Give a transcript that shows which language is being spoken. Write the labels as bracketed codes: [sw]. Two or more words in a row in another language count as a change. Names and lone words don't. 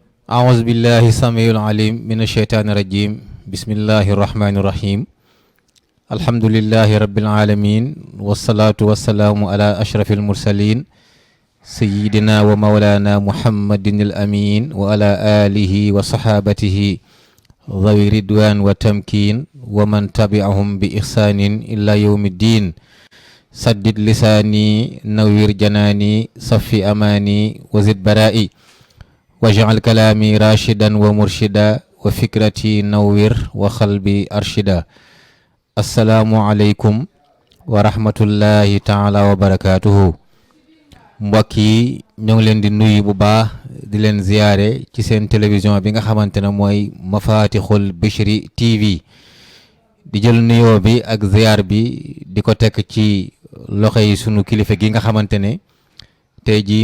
[ar] أعوذ بالله السميع العليم من الشيطان الرجيم بسم الله الرحمن الرحيم الحمد لله رب العالمين والصلاة والسلام على أشرف المرسلين سيدنا ومولانا محمد الأمين وعلى آله وصحابته ذوي الرضوان والتمكين ومن تبعهم بإحسان إلى يوم الدين سدد لساني نوير جناني صفي أماني وزد برائي واجعل كلامي راشدا ومرشدا وفكرتي نوير وقلبي أرشدا السلام عليكم ورحمة الله تعالى وبركاته [wo] mbokk yi ñoo ngi leen di nuyu bu baax di leen ziyaare ci seen télévision bi nga xamante ne mooy Mafatihul Bichri TV di jël nuyoo bi ak ziyaar bi di ko tekk ci loxo yi sunu kilifa gi nga xamante ne tey jii